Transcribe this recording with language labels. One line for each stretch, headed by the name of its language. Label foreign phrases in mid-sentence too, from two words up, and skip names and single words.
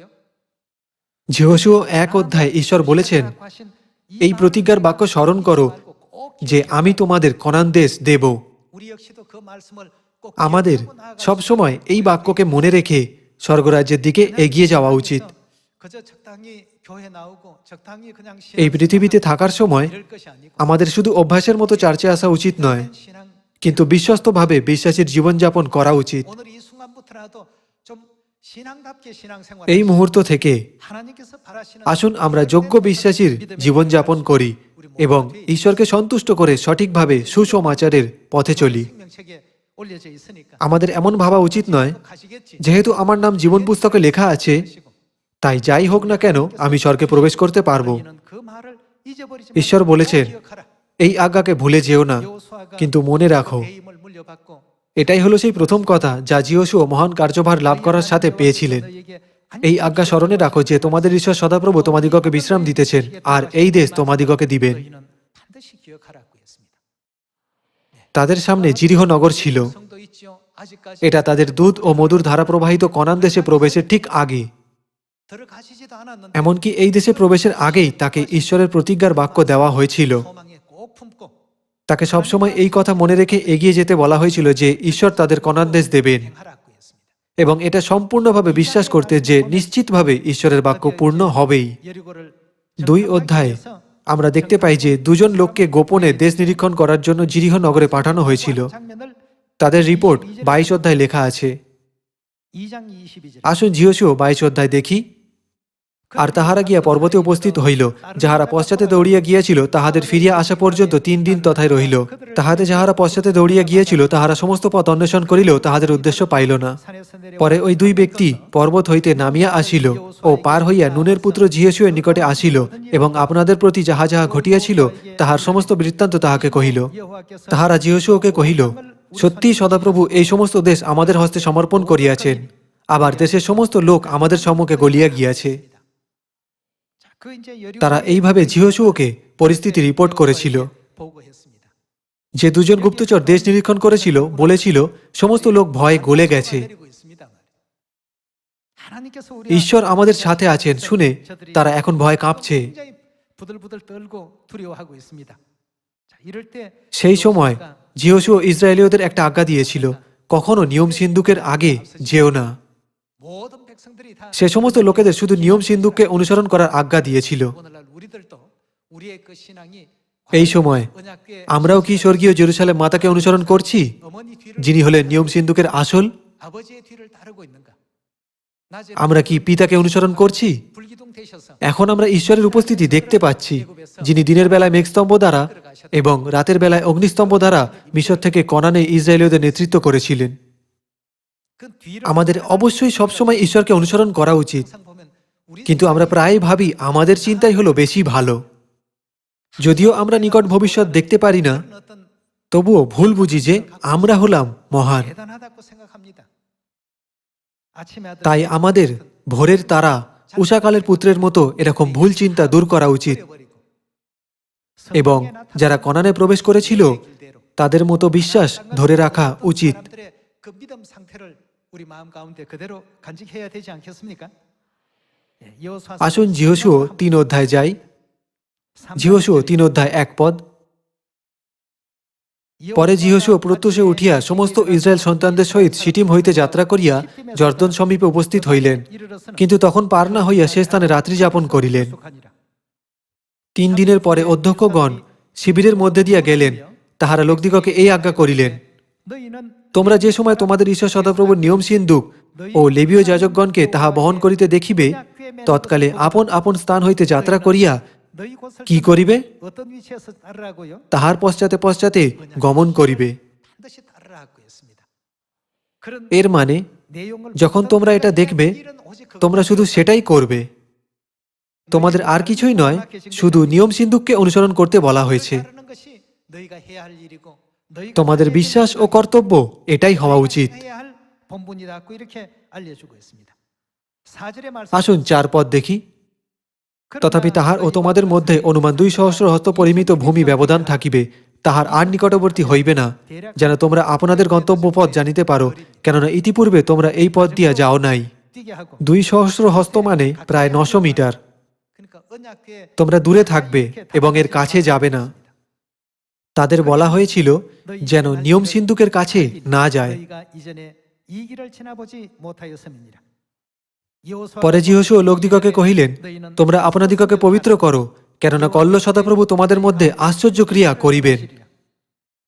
Bangla: জিহোশুয়া 1 অধ্যায় ঈশ্বর বলেছেন, এই প্রতিজ্ঞার বাক্য স্মরণ করো যে আমি তোমাদের কনান দেশ দেব।
Korean: 우리 역시도 그 말씀을 꼭
Bangla: আমাদের
Korean: 기억하고 나아갈
Bangla: সব সময় এই বাক্যকে মনে রেখে স্বর্গরাজ্যের দিকে এগিয়ে যাওয়া উচিত।
Korean: 그저 적당히 교회 나오고 적당히 그냥
Bangla: এই পৃথিবীতে থাকার সময়
Korean: 이럴 것이 아니고
Bangla: আমাদের শুধু অভ্যাসের মতো চার্চে আসা উচিত নয়,
Korean: 신앙
Bangla: কিন্তু বিশ্বস্তভাবে বিশ্বাসীর জীবনযাপন করা উচিত।
Korean: 오늘 이 순간부터라도 좀 신앙답게 신앙생활.
Bangla: এই মুহূর্ত থেকে
Korean: 하나님께서 바라시는
Bangla: আসুন আমরা যোগ্য বিশ্বাসীর জীবনযাপন করি এবং ঈশ্বরকে সন্তুষ্ট করে সঠিকভাবে সুসমাচারের পথে চলি।
Korean: 생명책에 올려져 있으니까.
Bangla: আমাদের এমন ভাবা উচিত নয়,
Korean: 가시겠지.
Bangla: যেহেতু আমার নাম জীবন পুস্তকে লেখা আছে, তাই যাই হোক না কেন আমি স্বর্গে প্রবেশ করতে পারবো।
Korean: 너희는 그 말을 잊어버리지
Bangla: ঈশ্বর
Korean: 말고
Bangla: বলেছেন,
Korean: 꼭 기억하라.
Bangla: এই আজ্ঞাকে ভুলে যেও না,
Korean: 여호수아가
Bangla: কিন্তু মনে রাখো।
Korean: 배임을 물려받고
Bangla: এটাই হলো সেই প্রথম কথা যা জিয়োশুয়া মহান কার্যভার লাভ করার সাথে পেয়েছিলেন। এই আজ্ঞা স্মরণে রাখো যে তোমাদের ঈশ্বর সদাপ্রভু তোমাদিগকে বিশ্রাম দিতেছেন, আর এই দেশ তোমাদিগকে দিবেন।
Korean: 너희는 반드시 기억하라고 했습니다.
Bangla: তাদের সামনে জিরিহ নগর ছিল।
Korean: 성도 있죠. 아직까지
Bangla: এটা তাদের দুধ ও মধুর ধারা প্রবাহিত কনান দেশে প্রবেশের ঠিক আগে।
Korean: 들어가시지도 않았는데
Bangla: এমনকি এই দেশে প্রবেশের আগেই তাকে ঈশ্বরের প্রতিজ্ঞার বাক্য দেওয়া হয়েছিল।
Korean: 소망에 꼭 품고
Bangla: তাকে সবসময় এই কথা মনে রেখে এগিয়ে যেতে বলা হয়েছিল যে ঈশ্বর তাদের কনান দেশ দেবেন,
Korean: 행하라고 했습니다.
Bangla: এবং এটা সম্পূর্ণভাবে বিশ্বাস করতে যে নিশ্চিতভাবে ঈশ্বরের বাক্য পূর্ণ হবেই।
Korean: 여리고를
Bangla: 2 অধ্যায়ে আমরা দেখতে পাই যে দুজন লোককে গোপনে দেশ নিরীক্ষণ করার জন্য জিরিহ নগরে পাঠানো হয়েছিল।
Korean: 장면을
Bangla: তাদের রিপোর্ট 22 অধ্যায়ে লেখা আছে।
Korean: 2장 22절.
Bangla: আসুন জিয়োশুয়া 22 অধ্যায় দেখি। আর তাহারা গিয়া পর্বতে উপস্থিত হইল, যাহারা পশ্চাতে দৌড়িয়া গিয়াছিল তাহাদের ফিরিয়া আসা পর্যন্ত 3 দিন তথায় রহিল। তাহাতে যাহারা পশ্চাতে দৌড়িয়া গিয়েছিল তাহারা সমস্ত পথ অন্বেষণ করিলেও তাহাদের উদ্দেশ্য পাইল না।
Korean: 산에서 내려
Bangla: পরে ওই 2 ব্যক্তি পর্বত হইতে নামিয়া আসিল ও পার হইয়া নুনের পুত্র জিয়োশুয়ের নিকটে আসিল, এবং আপনাদের প্রতি যাহা যাহা ঘটিয়াছিল তাহার সমস্ত বৃত্তান্ত তাহাকে কহিল।
Korean: 여호와께서
Bangla: তাহারা জিয়োশুয়াকে কহিল, সত্যি সদাপ্রভু এই সমস্ত দেশ আমাদের হস্তে সমর্পণ করিয়াছেন, আবার দেশের সমস্ত লোক আমাদের সম্মুখে গলিয়া গিয়াছে।
Korean: 자, 그 이제 여리고
Bangla: তারা এইভাবে জিয়োশুয়াকে পরিস্থিতি রিপোর্ট করেছিল।
Korean: 보고했습니다.
Bangla: যে দুজন গুপ্তচর দেশ নিরীক্ষণ করেছিল বলেছিল সমস্ত লোক ভয়ে গলে গেছে।
Korean: 내리고 있습니다. 하나님께서 우리
Bangla: ঈশ্বর আমাদের সাথে আছেন শুনে তারা এখন ভয় কাঁপছে।
Korean: 굉장히 부들부들 떨고 두려워하고 있습니다. 자, 이럴 때
Bangla: সেই সময় জিয়োশুয়া ইসরায়েলীয়দের একটা আজ্ঞা দিয়েছিল, কখনো নিয়ম সিন্ধুকের আগে যেও না।
Korean: 모든 백성들이 다
Bangla: সে সমস্ত লোকেদের শুধু নিয়ম সিন্ধুককে অনুসরণ করার আজ্ঞা দিয়েছিল।
Korean: 오늘날 우리들도 우리의 그 신앙이
Bangla: এই সময়
Korean: 언약궤
Bangla: আমরাও কি স্বর্গীয় জেরুসালেম মাতাকে অনুসরণ করছি,
Korean: 어머니 뒤를
Bangla: যিনি হলেন নিয়ম সিন্ধুকের আসল?
Korean: 아버지의 뒤를 따르고 있는가? 낮에
Bangla: আমরা কি পিতাকে অনুসরণ করছি?
Korean: 불기둥 되셔서
Bangla: এখন আমরা ঈশ্বরের উপস্থিতি দেখতে পাচ্ছি, যিনি দিনের বেলায় মেঘস্তম্ভ দ্বারা এবং রাতের বেলায় অগ্নিস্তম্ভ দ্বারা মিশর থেকে কনানে ইসরায়েলীয়দের নেতৃত্ব করেছিলেন।
Korean: 그 뒤를
Bangla: আমাদের অবশ্যই সবসময় ঈশ্বরকে অনুসরণ করা উচিত,
Korean: 항상 보면 우리
Bangla: কিন্তু আমরা প্রায় ভাবি আমাদের চিন্তাই হলো বেশি ভালো। যদিও আমরা নিকট ভবিষ্যৎ দেখতে পারি না,
Korean: 어떤
Bangla: তবুও ভুল বুঝি যে আমরা হলাম মহান।
Korean: 대단하다고 생각합니다. 아침에 아들
Bangla: তাই আমাদের ভোরের তারা উষাকালের পুত্রের মতো এরকম ভুল চিন্তা দূর করা উচিত,
Korean: 버리고
Bangla: এবং যারা কনানে প্রবেশ করেছিল
Korean: 길대로
Bangla: তাদের মতো বিশ্বাস ধরে রাখা উচিত।
Korean: 사람들의 그 믿음 상태를 우리 마음 가운데 그대로 간직해야 되지 않겠습니까? 예, 여호수아
Bangla: আসুন জিহোশুয়া 3 অধ্যায় যাই। জিহোশুয়া 3 অধ্যায় 1 পদ। পরে জিহোশুয়া প্রত্যুষে উঠিয়া সমস্ত ইসরায়েল সন্তানদের সহিত শিটিম হইতে যাত্রা করিয়া জর্দন সমীপে উপস্থিত হইলেন, কিন্তু তখন পার না হইয়া সে স্থানে রাত্রি যাপন করিলেন। 3 দিনের পরে অধ্যক্ষগণ শিবিরের মধ্যে দিয়া গেলেন, তাহারা লোকদিগকে এই আজ্ঞা করিলেন,
Korean: 너희는
Bangla: তোমরা যে সময় তোমাদের ঈশ্বর সদাপ্রভুর নিয়ম সিন্ধুক ও লেবীয় যাজকগণকে তাহা বহন করিতে দেখিবে, তৎকালে আপন আপন স্থান হইতে যাত্রা করিয়া
Korean: 너희 곳을
Bangla: কি করিবে?
Korean: 어떤 위치에서 따르라고요?
Bangla: তাহার পশ্চাতে পশ্চাতে গমন করিবে।
Korean: 반드시 따르라고 했습니다. 그런
Bangla: এর মানে
Korean: 내용을
Bangla: যখন তোমরা এটা দেখবে তোমরা শুধু সেটাই করবে, তোমাদের আর কিছুই নয়, শুধু নিয়ম সিন্ধুককে অনুসরণ করতে বলা হয়েছে।
Korean: 따르는 것이 너희가 해야 할 일이고 너희가
Bangla: তোমাদের বিশ্বাস ও কর্তব্য এটাই হওয়া উচিত।
Korean: 해야 할 본분이라고 이렇게 알려주고 있습니다. 4절의 말씀
Bangla: আসুন 4 পদ দেখি। তথাপি তাহার ও তোমাদের মধ্যে অনুমান 200 হস্ত পরিমিত ভূমি ব্যবধান থাকিবে, তাহার আর নিকটবর্তী হইবে না, যেন তোমরা আপনাদের গন্তব্য পথ জানিতে পারো, কেননা ইতিপূর্বে তোমরা এই পথ দিয়া যাও নাই।
Korean: 뛰게 하고
Bangla: 200 হস্ত মানে প্রায় 900 মিটার।
Korean: 그러니까 언약궤
Bangla: তোমরা দূরে থাকবে এবং এর কাছে যাবে না। তাদের বলা হয়েছিল যেন নিয়ম সিন্ধুকের কাছে না যায়।
Korean: 너희가 이전에 이 길을 지나보지 못하였음이니라.
Bangla: পরে জিহোশুয়া লোকদিগকে কহিলেন, তোমরা আপনাদিগকে পবিত্র করো, কেননা কল্য সদাপ্রভু তোমাদের মধ্যে আশ্চর্য ক্রিয়া করিবেন।